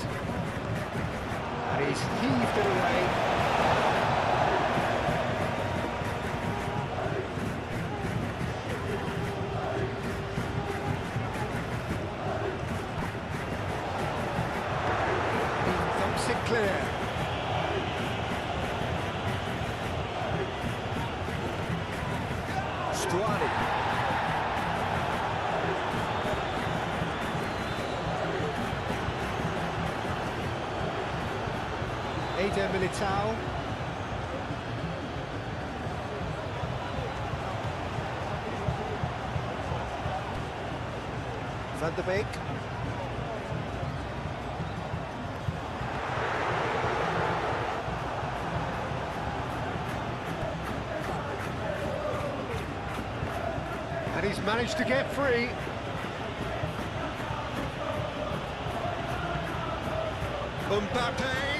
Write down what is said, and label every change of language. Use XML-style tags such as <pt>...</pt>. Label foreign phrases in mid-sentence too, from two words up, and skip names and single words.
<en>And he's heaved it away. He thumps it clear. Stuani. Eder Militao. Van der Beek. And he's managed to get free. Mbappe.</en>